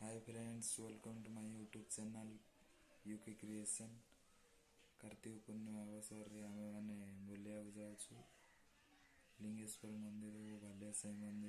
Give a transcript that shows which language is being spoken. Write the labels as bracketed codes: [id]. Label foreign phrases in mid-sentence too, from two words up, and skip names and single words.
[en] friends, welcome to my YouTube channel UK Creation। [or] କାର୍ତ୍ତିକ ପୂର୍ଣ୍ଣିମା ଅବସର ରେ ଆମେ ମାନେ ବୁଲିଆ ଯାଉଛୁ ଲିଙ୍ଗେଶ୍ୱର ମନ୍ଦିର ଓ ଭାଲିଆସାହି ମନ୍ଦିର।